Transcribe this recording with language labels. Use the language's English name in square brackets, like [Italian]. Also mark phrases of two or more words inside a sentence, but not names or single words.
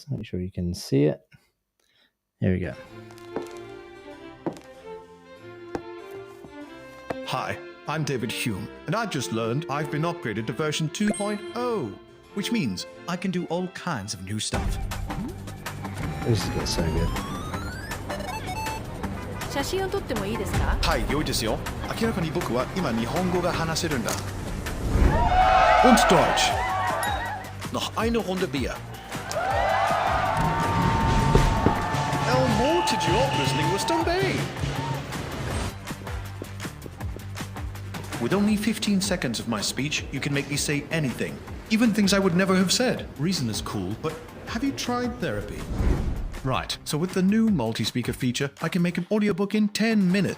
[English] Make sure you can see it. Here we go. Hi, I'm David Hume, and I've just learned I've been upgraded to version 2.0, which means I can do all kinds of new stuff. This is getting so good. [Japanese] 写真を撮ってもいいですか？はい、良いですよ。明らかに僕は今日本語が話せるんだ。 [German] Und Deutsch. Noch eine Runde Bier. El Mortige Opera's Linguistum Bay. [English] With only 15 seconds of my speech, you can make me say anything, even things I would never have said. Reason is cool, but have you tried therapy? Right, so with the new multi-speaker feature, I can make an audiobook in 10 minutes.